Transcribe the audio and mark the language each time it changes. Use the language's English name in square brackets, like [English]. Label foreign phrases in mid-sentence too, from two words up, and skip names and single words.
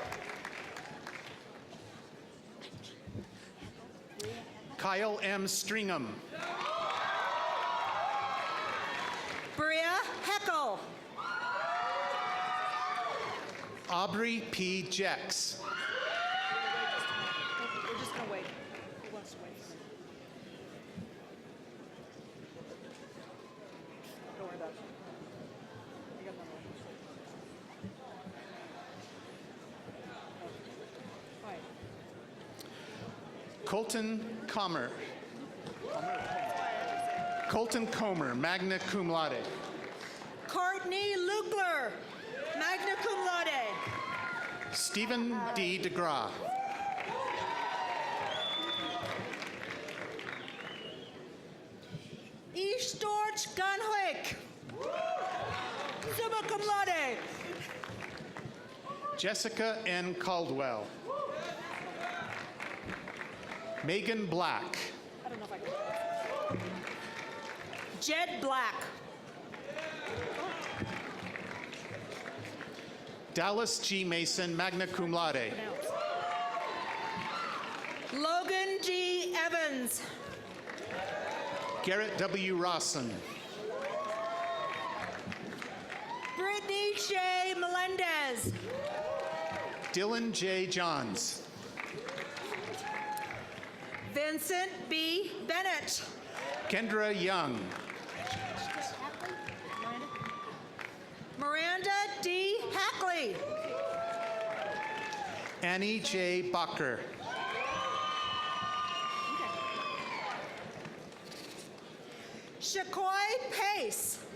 [English] Kyle M. Stringham. Bria Heckel. Aubrey P. Jex. We're just gonna wait. Who wants to wait for me? Don't worry about it. I got another one. All right. Colton Comer. Colton Comer, [Latin] magna cum laude. [English] Courtney Lukler, [Latin] magna cum laude. [English] Stephen D. DeGraw. Eastort Ganhoek, [Latin] summa cum laude. [English] Jessica N. Caldwell. Megan Black. Jed Black, Dallas G. Mason, [Latin] magna cum laude. [English] Logan G. Evans, Garrett W. Rawson. Brittany J. Melendez, Dylan J. Johns. Vincent B. Bennett, Kendra Young. Miranda D. Hackley, Annie J. Bacher. Shaquai Pace,